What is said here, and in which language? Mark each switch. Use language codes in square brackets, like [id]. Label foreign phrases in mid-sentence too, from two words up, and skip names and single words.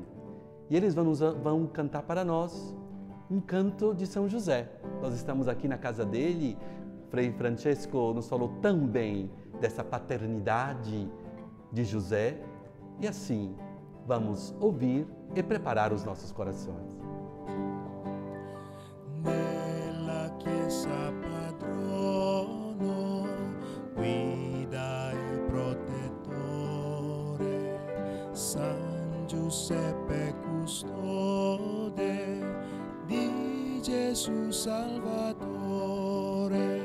[pt] E eles vão cantar para nós um canto de São José. Nós estamos aqui na casa dele. Frei Francesco nos falou tão bem dessa paternidade de José. E assim, vamos ouvir e preparar os nossos corações. [it] Nella chiesa padrono, guida e protettore, San Giuseppe custode di Gesù Salvatore.